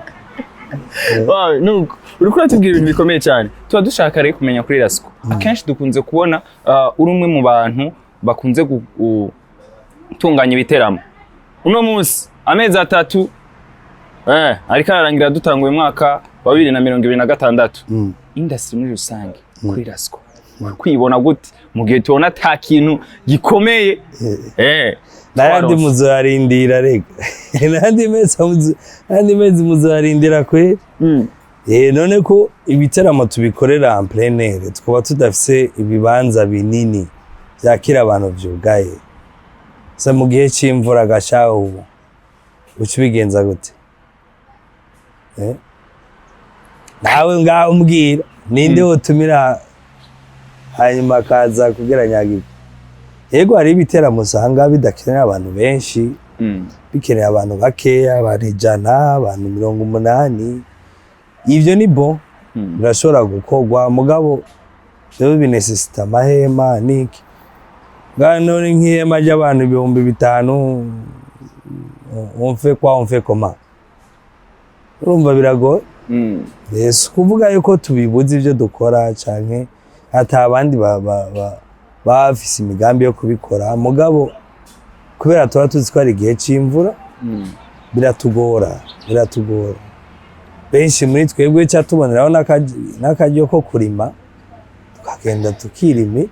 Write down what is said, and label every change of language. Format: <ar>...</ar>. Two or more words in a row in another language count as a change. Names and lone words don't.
<rn>nuko uri kuratubwira ibintu bikomeye cyane tuba dushaka rero kumenya kuri Rasko akenshi dukunze kubona uri umwe mu bantu bakunze gutunganya ibiteramo uno munsi amezi 3 ariko ararangira dutanguye umwaka wa 2026 industry muri rusange kuri Rasko kwibona gute mu gihe tubona ata kintu gikomeye n'ayandi muzoyarindira rega n'ayandi mezi muzoyarindira kweri none ko ibiteramo tubikorera en plein air twaba tudafise ibibanza binini byakira abantu vyugaye se mu gihe c'imvura gashaho ubu ucibigenza gute nawe ngaho mbwira ninde wotumira hanyuma kaza kugira nyagirwa yego hari ibiteramo usanga bidakenera abantu benshi bikeneye abantu bakeya abantu 100 abantu 80 ivyo ni bon birashobora gukorwa mugabo byo binesesita amahema niki none nk'ihema ry'abantu 5,000</rn> <fr>on fait comment</fr> <rn>urumva biragoye yesu kuvuga yuko tubibuze ivyo dukora canke ata abandi bafise imigambi yo kubikora mugabo kubera tuba tuzi ko ari igihe c'imvura biratugora benshi muri twebwe cyatuboneraho n'akaryo ko kurima tukagenda tukirimi</rn>